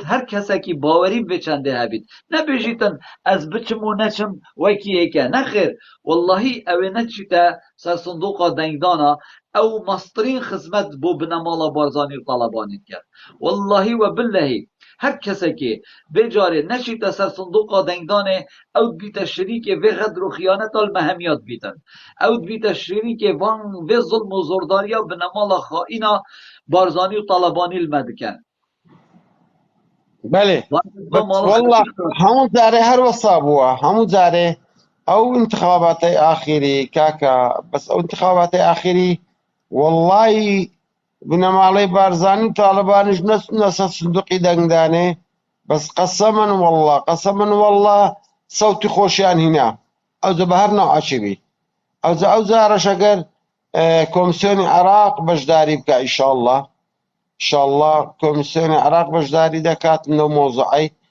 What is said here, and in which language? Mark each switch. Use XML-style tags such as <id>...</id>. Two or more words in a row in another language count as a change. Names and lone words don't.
<ku>her kesekî bawerî vê çendê hebît nebêjîtin ez biçim û neçim wekî hêke nexêr wallahî ew ê neçîte ser sindoqa dengdana ew mastirîn xizmet bo binemala Barzanî û Talebanî dike</ku> <ar>والله وبالله</ar> <ku>her kesekê vê carê neçîte ser sindoqa dengdanê ew dibîte şerîkê vê xedr û xiyaneta li me hemiyat bîtin ew dibîte şerîkê van vê zilm û zordariya binemala xaîna Barzanî û Talebanî li me dikin</ku> <ckb>بەێ والله هەموو جارێ هەر وەسا بووە هەموو جارێ ئەو انتخاباتەی ئاخیری کاکە بەس ئەو انتخاباتەی ئاخیری وەڵڵی بنەماڵەی بارزانی و تاالبانیش نەچونە سەر سندوقی دەنگدانێ بەس قەسەمن وەڵڵا سەوتی خۆشیان هینا ئەوجە بە هەر ناوعەچیبی ئەو جارەش ئەگەر کۆمیسیۆنی عێراق بەشداری بکە</ckb> <ar>ئینشاءڵڵا ئینشاءڵڵا</ar> <ckb>کۆمیسیۆنی عێراق بەشداری دەکات لەو مۆزوعەی</ckb>